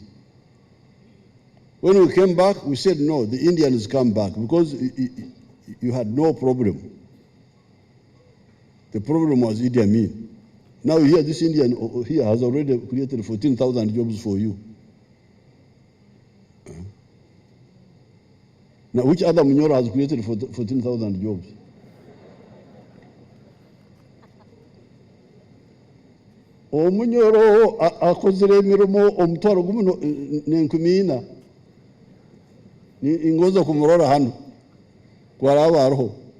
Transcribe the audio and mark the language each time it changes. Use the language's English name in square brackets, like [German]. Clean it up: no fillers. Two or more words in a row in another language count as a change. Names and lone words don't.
[English] When we came back, we said, no, the Indians come back, because you had no problem. The problem was Idi Amin. Now you hear this Indian here has already created 14,000 jobs for you. Now which other Munyoro has created 14,000 jobs? [Nyoro] Omunyoro akozere mirimo omutwaro gumu n'enkumina ingoza kumurora hano kwaraba hariho.